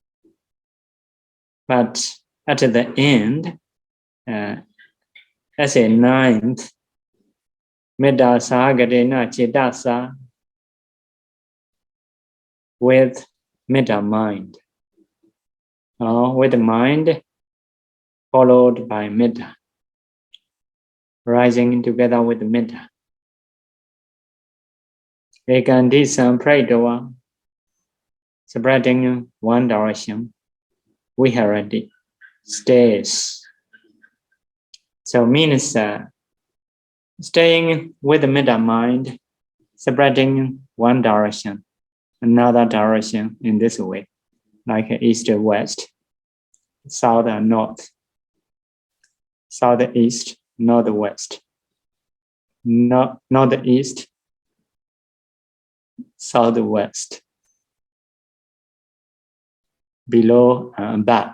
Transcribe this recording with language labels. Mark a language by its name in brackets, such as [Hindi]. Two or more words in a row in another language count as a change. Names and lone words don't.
[English] But at the end, as a 9th, [Pali] Mettāsahagatena cetasā, [English] with Mettā mind, with the mind followed by Mettā, rising together with the Mettā. [Pali] Ekaṃ disaṃ pharitvā, [English] spreading one direction, viharati, stays. So means staying with the Mettā mind, spreading one direction, another direction in this way, like east and west, south and north, southeast, northwest, northeast, southwest, below and above.